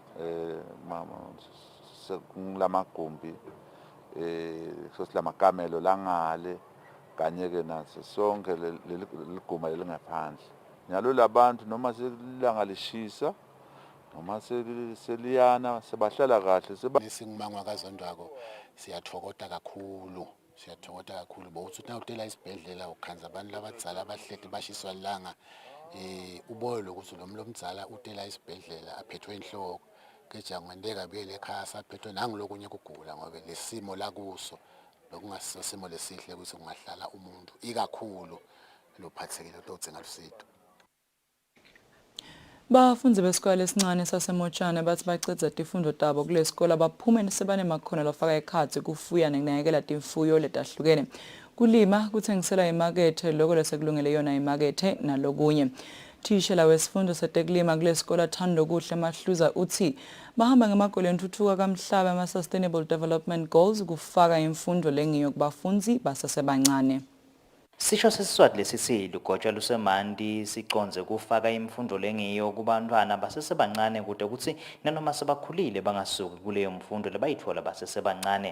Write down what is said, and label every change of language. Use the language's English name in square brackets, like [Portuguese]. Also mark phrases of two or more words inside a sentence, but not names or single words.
[Swati] lamagumbi sosilamakamelo langale kanye ke naso sonke leliguma lelingaphandle nyalo labantu noma selilanga lishisa noma seliyana sebahlala kahle singimangwa kazondwako siyathokoza kakhulu bowuthi nawutela isibhedlela ukhanza abantu labadzala abahleti bashiswa lilanga ubone lokuthi lomdzala utela isibhedlela aphethwe inhloko keja ngwendeka buyele ekhaya saphethwe nangilokunye kugula ngoba lesimo la kuso lokungasiso simo lesihle ukuthi kungahlala umuntu ikakhulu lophathekile lodzinga lusizo. Bafunzi besikole esincane saseMochane bathi bacedza tifundo tabo kule sikole baphumene sebanemakhono lafaka ekhatsi kufuya nekunakekela timfuyo letahlukene kulima kuthengisela imakethe lokho lesekulungele yona imakethe nalokunye. Thishela wesifundo setekulima kule sikole Thando Kuhle Mahluza uthi bahamba ngemagoli entuthuka kamhlaba ama-Sustainable Development Goals kufaka imfundo lengiyo kubafunzi basesebancane. Sisho sesiswati lesi lugotsha lusemanti siconze kufaka imfundo lengiyo kubantwana basesebancane kude kuthi nanoma sebakhulile bangasuki kuleyo mfundo lebayithola basesebancane.